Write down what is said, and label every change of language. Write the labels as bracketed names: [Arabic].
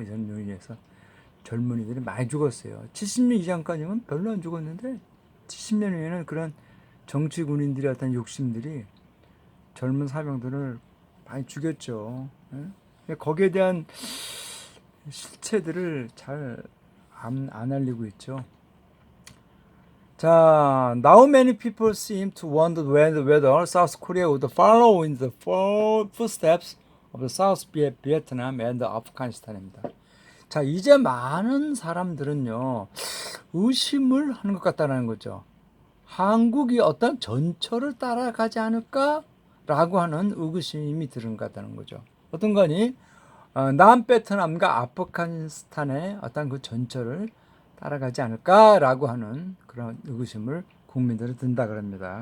[Korean] 이런 요인에서 젊은이들이 많이 죽었어요. 70년 이전까지는 별로 안 죽었는데 70년 후에는 그런 정치 군인들의 어떤 욕심들이 젊은 사병들을 많이 죽였죠. 예? 거기에 대한 실체들을 잘 안 알리고 있죠. 자, [English] now many people seem to wonder whether South Korea would follow in the footsteps of the South Vietnam and Afghanistan입니다. [Korean] 자, 이제 많은 사람들은요, 의심을 하는 것 같다는 거죠. 한국이 어떤 전철을 따라가지 않을까라고 하는 의구심이 드는 것 같다는 거죠. 어떤 거니? 남베트남과 아프가니스탄의 어떤 그 전철을 따라가지 않을까라고 하는 그런 의구심을 국민들이 든다 그럽니다.